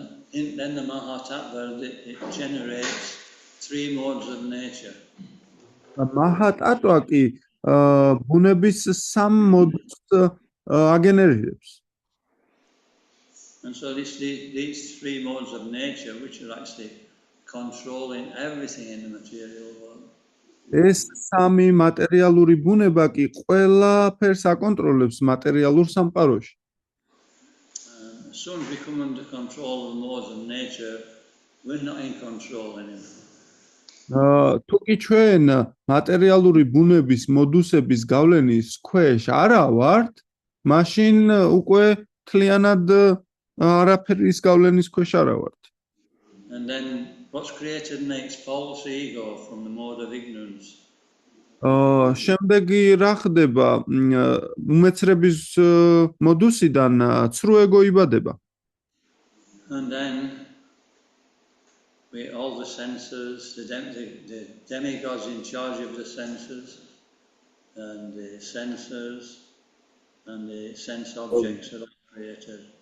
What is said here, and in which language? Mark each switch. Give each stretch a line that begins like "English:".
English: And in the Mahatattva, it generates three modes of nature.
Georgian: მაჰატატვა კი ბუნების სამ მოდს აგენერირებს.
English: And so these three modes of nature, which are actually controlling everything in the material world.
Georgian: ეს სამი მატერიალური ბუნება კი ყველაფერს აკონტროლებს მატერიალურ სამყაროში.
English: As soon as we come under control of the modes of nature, we're not in control anymore.
Georgian: თუ კი ჩვენ მატერიალური ბუნების მოდუსების გავლენის ქვეშ არა ვართ, მაშინ უკვე თლიანად არაფერის გავლენის ქვეშ არა ვართ.
English: And then what's created makes false ego from the mode of ignorance.
Georgian: შემდეგი რა ხდება? უმეცრების მოდუსიდან ცრუ ეგო იბადება.
English: And then all the senses, the demigods in charge of the senses, and the sensors, and the sense objects are all created.